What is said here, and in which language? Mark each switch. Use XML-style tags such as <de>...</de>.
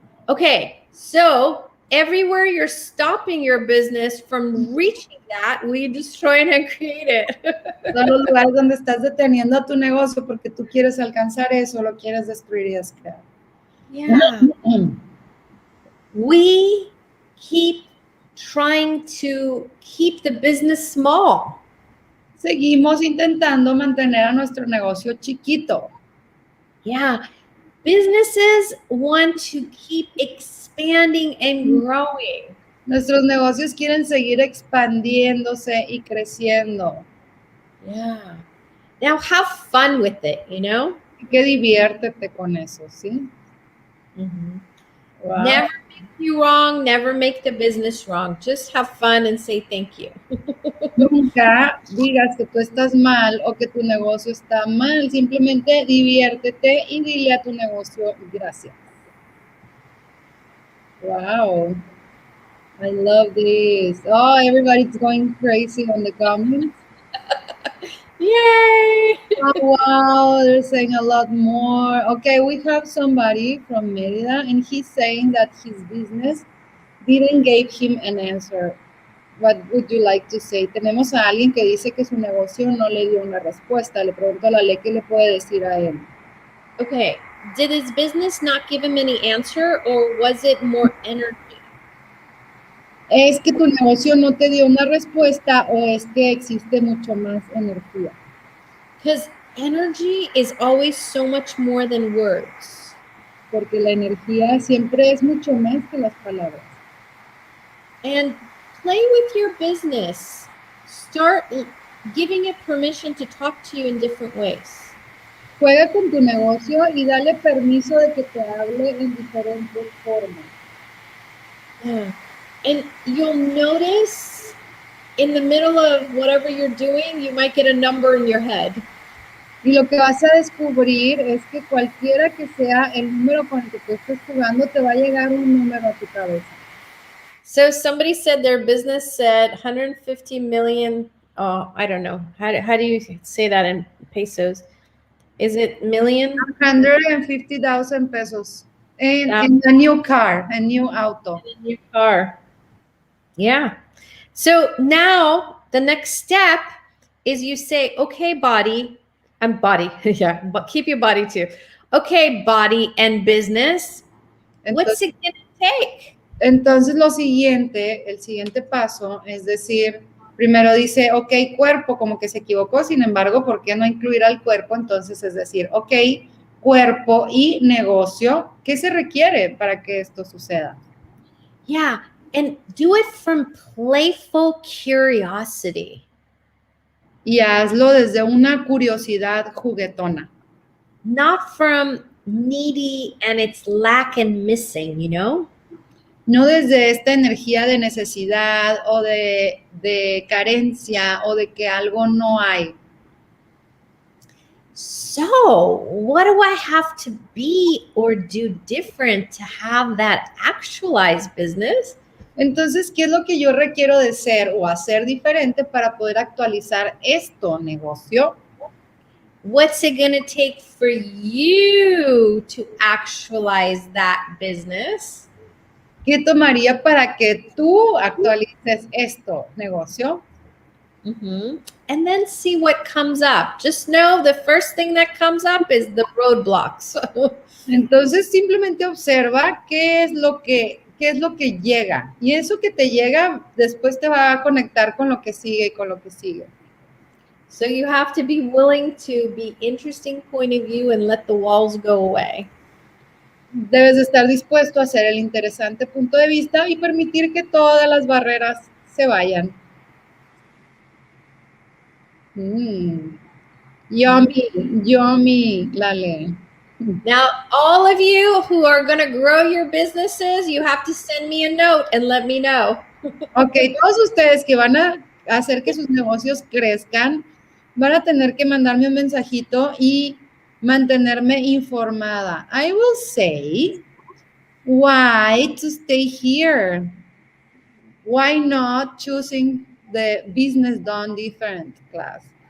<en>Okay, so everywhere you're stopping your business from reaching that, we destroy and create it.</en> <es>Todos los lugares donde estás deteniendo a tu negocio porque tú quieres alcanzar eso, lo quieres destruir y descrear.</es> <en>Yeah. We keep trying to keep the business small.</en> <es>Seguimos intentando mantener a nuestro negocio chiquito.</es> <en>Yeah. Businesses want to keep expanding and growing.</en> <es>Nuestros negocios quieren seguir expandiéndose y creciendo.</es> <en>Yeah. Now have fun with it, you know?</en> <es>Que diviértete con eso, ¿sí?</es> <en>Wow. Never make you wrong, never make the business wrong. Just have fun and say thank you.</en> <es>Nunca digas que tú estás mal o que tu negocio está mal. Simplemente diviértete y dile a tu negocio gracias.</es> <en>Wow. I love this. Oh, everybody's going crazy on the comments. Yay! Oh, wow, they're saying a lot more. Okay, we have somebody from Mérida, and he's saying that his business didn't give him an answer. What would you like to say?</en> <es>Tenemos a alguien que dice que su negocio no le dio una respuesta. Le pregunto a Laleh qué le puede decir a él.</es> <en>Okay, did his business not give him any answer, or was it more energy?</en> <es>¿Es que tu negocio no te dio una respuesta o es que existe mucho más energía?</es> <en>Because energy is always so much more than words.</en> <es>Porque la energía siempre es mucho más que las palabras.</es> <en>And play with your business. Start giving it permission to talk to you in different ways.</en> <es>Juega con tu negocio y dale permiso de que te hable en diferentes formas.</es> <en>Yeah. And you'll notice in the middle of whatever you're doing, you might get a number in your head.</en> <es>Y lo que vas a descubrir es que cualquiera que sea el número con el que tú estés jugando, te va a llegar un número a tu cabeza.</es> <en>So somebody said their business said 150 million. Oh, I don't know. How do you say that in pesos? Is it million? 150,000 pesos. In a new car, a new auto. A new car. Yeah. So now the next step is you say, okay, body, yeah, but keep your body too. Okay, body and business. What's it going to take?</en> <es>Entonces el siguiente paso es decir, Primero dice, ok, cuerpo, como que se equivocó, sin embargo, ¿por qué no incluir al cuerpo? Entonces, es decir, ok, cuerpo y negocio, ¿qué se requiere para que esto suceda?</es> <en>Yeah, and do it from playful curiosity.</en> <es>Y hazlo desde una curiosidad juguetona.</es> <en>Not from needy and it's lack and missing, you know?</en> <es>No desde esta energía de necesidad o de carencia o de que algo no hay.</es> <en>So, what do I have to be or do different to have that actualized business?</en> <es>Entonces, ¿qué es lo que yo requiero de ser o hacer diferente para poder actualizar esto, negocio?</es> <en>What's it going to take for you to actualize that business?</en> <es>¿Qué tomaría para que tú actualices esto, negocio? Mm-hmm.</es> <en>And then see what comes up. Just know the first thing that comes up is the roadblocks.</en> <es>Entonces, simplemente observa qué es lo que llega. Y eso que te llega, después te va a conectar con lo que sigue y con lo que sigue.</es> <en>So you have to be willing to be interesting point of view and let the walls go away.</en> <es>Debes de estar dispuesto a hacer el interesante punto de vista y permitir que todas las barreras se vayan.</es> <en>Yummy, yummy, Laleh. Now, all of you who are going to grow your businesses, you have to send me a note and let me know.</en> <es>Ok, todos ustedes que van a hacer que sus negocios crezcan, van a tener que mandarme un mensajito y mantenerme informada.</es> <en>I will say, why to stay here? Why not choosing the business done different class?</en>